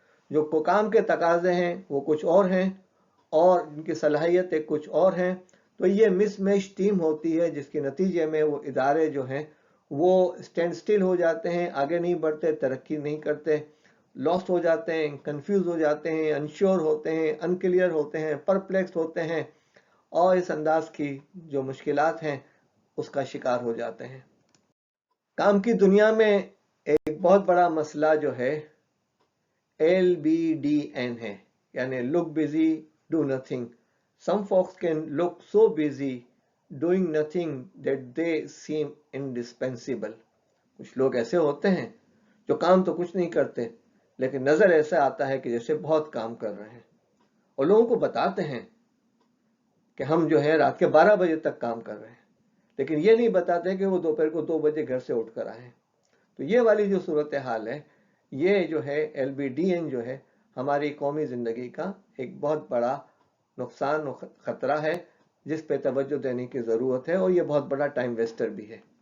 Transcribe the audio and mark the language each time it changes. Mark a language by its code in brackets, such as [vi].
[ur] جو کام کے تقاضے ہیں وہ کچھ اور ہیں اور ان کی صلاحیتیں کچھ اور ہیں، تو یہ مس میچ ٹیم ہوتی ہے جس کے نتیجے میں وہ ادارے جو ہیں وہ اسٹینڈ سٹل ہو جاتے ہیں، آگے نہیں بڑھتے، ترقی نہیں کرتے، لاسٹ ہو جاتے ہیں، کنفیوز ہو جاتے ہیں، انشور ہوتے ہیں، انکلیئر ہوتے ہیں، پرپلیکس ہوتے ہیں، اور اس انداز کی جو مشکلات ہیں اس کا شکار ہو جاتے ہیں۔ کام کی دنیا میں ایک بہت بڑا مسئلہ جو ہے LBDN ہے، یعنی [en] look busy, do nothing. Some folks can look so busy doing nothing that they seem indispensable. [ur] کچھ لوگ ایسے ہوتے ہیں جو کام تو کچھ نہیں کرتے لیکن نظر ایسا آتا ہے کہ جیسے بہت کام کر رہے ہیں، اور لوگوں کو بتاتے ہیں کہ ہم جو ہے رات کے 12 بجے تک کام کر رہے ہیں، لیکن یہ نہیں بتاتے کہ وہ دوپہر کو 2 بجے گھر سے اٹھ کر آئے ہیں۔ تو یہ والی جو صورتحال ہے، یہ جو ہے LBDN جو ہے ہماری قومی زندگی کا ایک بہت بڑا نقصان و خطرہ ہے جس پہ توجہ دینے کی ضرورت ہے، اور یہ بہت بڑا ٹائم ویسٹر بھی ہے۔